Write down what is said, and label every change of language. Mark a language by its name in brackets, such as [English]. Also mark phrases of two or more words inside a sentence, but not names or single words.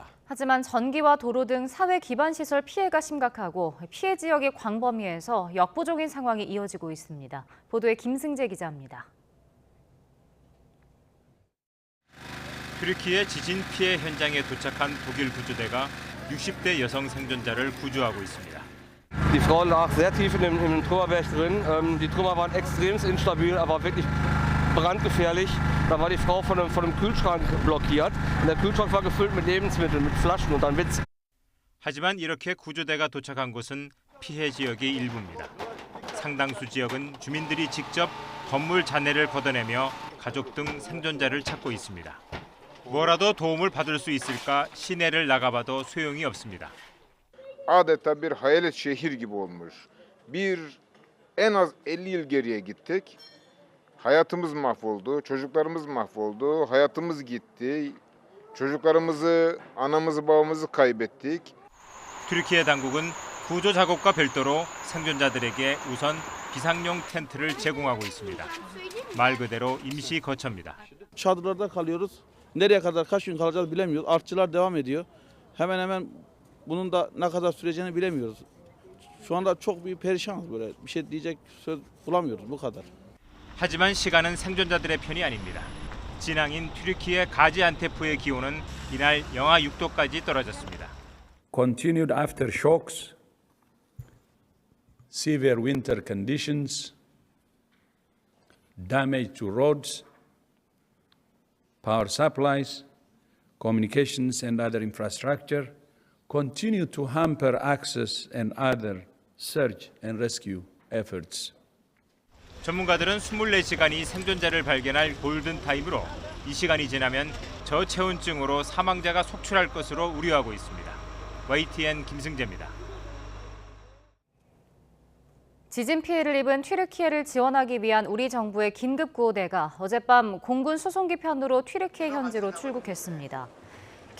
[Korean] 하지만 전기와 도로 등 사회 기반 시설 피해가 심각하고 피해 지역의 광범위에서 역부족인 상황이 이어지고 있습니다. 보도에 김승재 기자입니다. 튀르키예 지진 피해 현장에 도착한 독일 구조대가 60대 여성 생존자를 구조하고 있습니다. [German] Die Frau lag sehr tief im Trümmerberg drin. Die Trümmer waren extrem instabil, aber wirklich brandgefährlich. Da war die Frau von einem Kühlschrank blockiert. Und der Kühlschrank war gefüllt mit Lebensmitteln, mit Flaschen und dann Witz. [Korean] 하지만 이렇게 구조대가 도착한 곳은 피해 지역의 일부입니다. 상당수 지역은 주민들이 직접 건물 잔해를 걷어내며 가족 등 생존자를 찾고 있습니다. 뭐라도 do움을 받을 수 있을까 시내를 나가봐도 소용이 없습니다. [Turkish] Adeta bir hayalet şehir gibi olmuş. En az 50 yıl geriye gittik. Hayatımız mahvoldu, çocuklarımız mahvoldu, hayatımız gitti. Çocuklarımızı, anamızı, babamızı kaybettik. [Korean] 튀르키예 당국은 구조 작업과 별도로 생존자들에게 우선 비상용 텐트를 제공하고 있습니다. 말 그대로 임시 거처입니다. [Turkish] Çadırlarda kalıyoruz. Nereye kadar kaç gün kalacağız bilemiyoruz. Artçılar devam ediyor. Hemen bunun da ne kadar süreceğini bilemiyoruz. Şu anda çok bir perişanız böyle. Bir şey diyecek söz bulamıyoruz bu kadar. [Korean] 하지만 시간은 생존자들의 편이 아닙니다. 진앙인 튀르키예 가지안테프의 기온은 이날 영하 6도까지 떨어졌습니다. [English] Continued aftershocks, severe winter conditions, damage to roads, power supplies, communications and other infrastructure continue to hamper access and other search and rescue efforts. [Korean] 전문가들은 24시간이 생존자를 발견할 골든타임으로 이 시간이 지나면 저체온증으로 사망자가 속출할 것으로 우려하고 있습니다. YTN 김승재입니다. 지진 피해를 입은 튀르키예를 지원하기 위한 우리 정부의 긴급 구호대가 어젯밤 공군 수송기 편으로 튀르키예 현지로 출국했습니다.